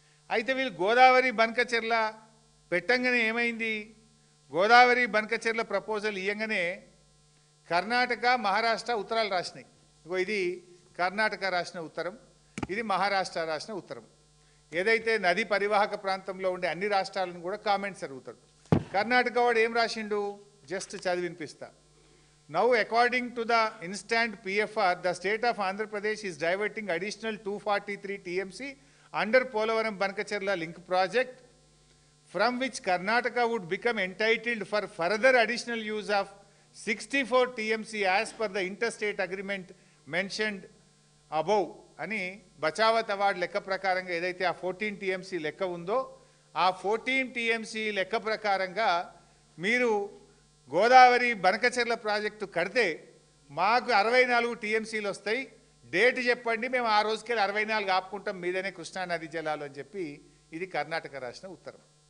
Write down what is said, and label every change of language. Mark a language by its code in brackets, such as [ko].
[te] అయితే వీళ్ళు గోదావరి బనకచెర్ల పెట్టంగానే ఏమైంది, గోదావరి బనకచెర్ల ప్రపోజల్ ఇయ్యంగానే కర్ణాటక మహారాష్ట్ర ఉత్తరాలు రాసినాయి. ఇగో ఇది కర్ణాటక రాసిన ఉత్తరం, ఇది మహారాష్ట్ర రాసిన ఉత్తరం. ఏదైతే నది పరివాహక ప్రాంతంలో ఉండే అన్ని రాష్ట్రాలను కూడా కామెంట్స్ అడుగుతాడు. కర్ణాటక వాడు ఏం రాసిండు, జస్ట్ చదివి వినిపిస్తా. [en] Now, according to the instant PFR, the state of Andhra Pradesh is diverting additional 243 TMC under Polavaram Bankacherla link project, from which Karnataka would become entitled for further additional use of 64 TMC as per the interstate agreement mentioned above. [te] అని Bachawat award లెక్క ప్రకారంగా ఏదైతే ఆ 14 TMC లెక్క ఉందో ఆ 14 TMC లెక్క ప్రకారంగా మీరు గోదావరి బనకచెర్ల ప్రాజెక్టు కడితే మాకు 64 TMCలు వస్తాయి, డేట్ చెప్పండి, మేము ఆ రోజుకెళ్ళి 64 ఆపుకుంటాం మీదనే కృష్ణానది జలాలు అని చెప్పి ఇది కర్ణాటక రాసిన ఉత్తరం.